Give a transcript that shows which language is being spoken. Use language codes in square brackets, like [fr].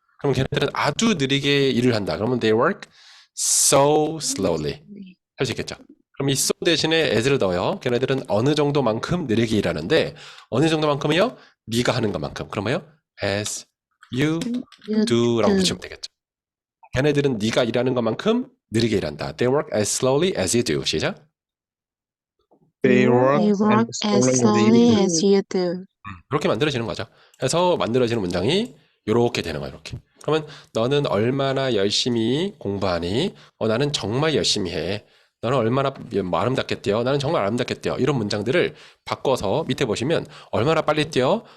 [ko] 그럼 걔네들은 아주 느리게 일을 한다. 그러면 [en] they work so slowly [ko] 할 수 있겠죠. 그럼 이 so 대신에 as를 넣어요. 걔네들은 어느 정도만큼 느리게 일하는데 어느 정도만큼이요? 네가 하는 것만큼. 그럼 뭐요? [en] As you do [ko] 라고 붙이면 되겠죠. 걔네들은 네가 일하는 것만큼 느리게 일한다. [en] They work as slowly as you do. [ko] 시작. [en] They work They work as slowly as you do. [ko] 이렇게 만들어지는 거죠. 그래서 만들어지는 문장이 이렇게 되는 거예요. 이렇게. 그러면 너는 얼마나 열심히 공부하니? 나는 정말 열심히 해. 너는 얼마나 뭐 아름답게 뛰어? 나는 정말 아름답게 뛰어. 이런 문장들을 바꿔서 밑에 보시면 얼마나 빨리 뛰어?